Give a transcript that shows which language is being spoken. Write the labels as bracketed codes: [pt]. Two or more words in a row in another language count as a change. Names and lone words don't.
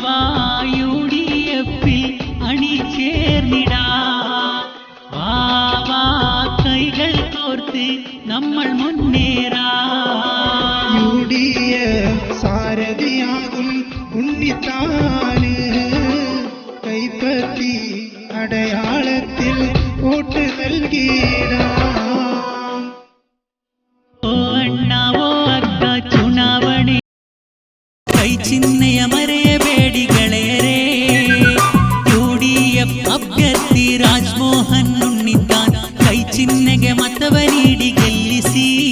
[ml] UDF-ൽ അണിചേർന്നിടാം, കൈകൾ കോർത്ത് നമ്മൾ മുന്നേറാം. UDF സാരഥിയാകും ഉണ്ണിത്താന്, കൈപ്പറ്റി അടയാളത്തിൽ വോട്ട് നൽകിടാം. [kn] ಓ ಅಣ್ಣ ಓ ಅಕ್ಕ ಚುನಾವಣೆ ಕೈ ಚಿಹ್ನೆಯ ಮರೆಯಬೇಡಿ ಗೆಳೆಯರೇ. UDF ಅಭ್ಯರ್ಥಿ ರಾಜಮೋಹನ್ ಉಣ್ಣಿತಾನ್ ಕೈ ಚಿಹ್ನೆಗೆ ಮತವ ನೀಡಿ ಗೆಲ್ಲಿಸಿ.